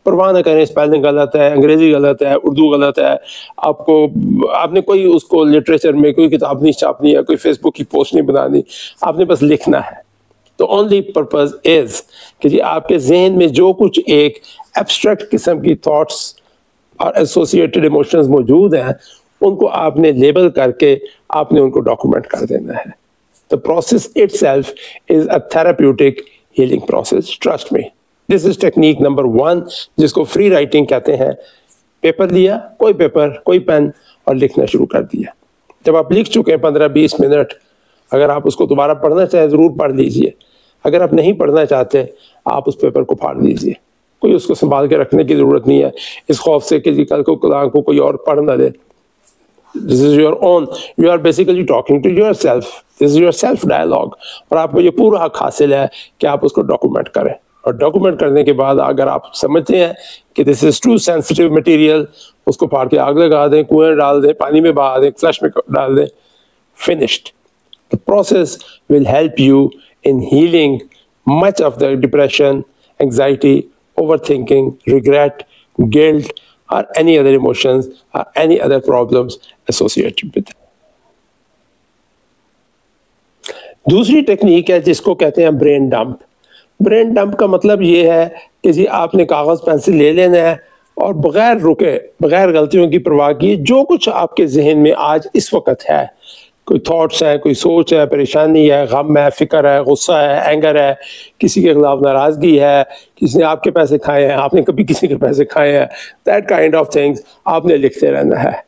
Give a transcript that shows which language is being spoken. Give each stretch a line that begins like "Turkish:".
Urdu: پرواہ نہ کریں اسپیلنگ غلط ہے, انگریزی غلط ہے, اردو غلط ہے, آپ نے کوئی اس کو لٹریچر میں کوئی کتاب نہیں چھاپنی ہے, کوئی فیس بک کی پوسٹ نہیں بنانی, آپ نے بس لکھنا ہے. تو
English: only purpose is
Urdu: کہ جی آپ کے ذہن میں جو کچھ ایک ایبسٹریکٹ قسم کی تھاٹس اور ایسوسیٹڈ ایموشنز موجود ہیں ان کو آپ نے لیبل کر کے آپ نے ان کو ڈاکومنٹ کر دینا ہے.
English: The process itself is a therapeutic healing process. Trust me. This is technique number 1
Urdu: جس کو
English: free writing
Urdu: کہتے ہیں. پیپر لیا, کوئی پیپر, کوئی پین, اور لکھنا شروع کر دیا. جب آپ لکھ چکے ہیں 15-20 منٹ, اگر آپ اس کو دوبارہ پڑھنا چاہیں ضرور پڑھ لیجئے. اگر آپ نہیں پڑھنا چاہتے آپ اس پیپر کو پھاڑ لیجئے. کوئی اس کو سنبھال کے رکھنے کی ضرورت نہیں ہے اس خوف سے کہ جی کل کو کوئی اور پڑھ نہ دے.
English: This is your own. You are basically talking to yourself. This is your self dialogue.
Urdu: اور آپ کو یہ پورا حق حاصل ہے کہ آپ اس کو ڈاکومنٹ کریں. اور ڈاکومنٹ کرنے کے بعد اگر آپ سمجھتے ہیں کہ
English: this is too sensitive material,
Urdu: اس کو پھاڑ کے آگ لگا دیں, کنویں ڈال دیں, پانی میں بہا دیں, فلش میں ڈال دیں.
English: Finished. The process will help you in healing much of the depression, anxiety, overthinking, regret, guilt, or any other emotions or any other problems associated with it.
Urdu: دوسری ٹیکنیک ہے جس کو کہتے ہیں برین ڈمپ. برین ڈمپ کا مطلب یہ ہے کہ جی آپ نے کاغذ پینسل لے لینا ہے اور بغیر رکے, بغیر غلطیوں کی پرواہ کیے جو کچھ آپ کے ذہن میں آج اس وقت ہے, کوئی تھاٹس ہے, کوئی سوچ ہے, پریشانی ہے, غم ہے, فکر ہے, غصہ ہے, اینگر ہے, کسی کے خلاف ناراضگی ہے, کسی نے آپ کے پیسے کھائے ہیں, آپ نے کبھی کسی کے پیسے کھائے ہیں,
English: that kind of things
Urdu: آپ نے لکھتے رہنا ہے.